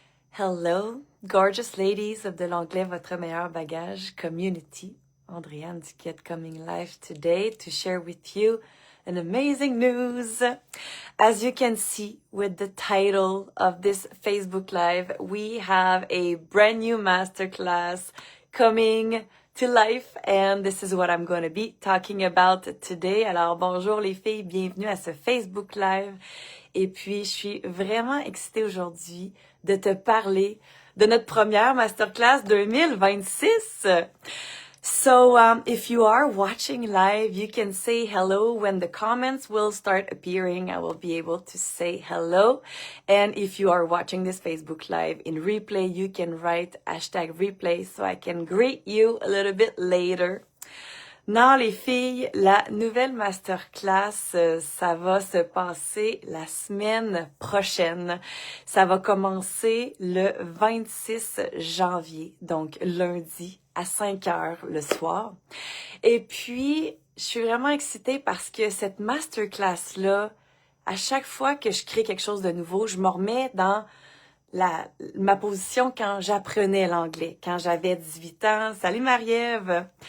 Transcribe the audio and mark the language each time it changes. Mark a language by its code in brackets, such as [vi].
[en] Hello, gorgeous ladies of de l'anglais votre meilleur bagage community. Andréane Duquette coming live today to share with you an amazing news. As you can see with the title of this Facebook Live, we have a brand new masterclass coming to life and this is what I'm going to be talking about today. [fr] Alors bonjour les filles, bienvenue à ce Facebook Live. Et puis je suis vraiment excitée aujourd'hui de te parler de notre première masterclass 2026. [en] So if you are watching live, you can say hello when the comments will start appearing. I will be able to say hello. And if you are watching this Facebook Live in replay, you can write #replay so I can greet you a little bit later. [fr] Non, les filles, la nouvelle masterclass, ça va se passer la semaine prochaine. Ça va commencer le 26 janvier, donc lundi à 5 heures le soir. Et puis, je suis vraiment excitée parce que cette masterclass-là, à chaque fois que je crée quelque chose de nouveau, je me remets dans ma position quand j'apprenais l'anglais, quand j'avais 18 ans. Salut Marie-Ève!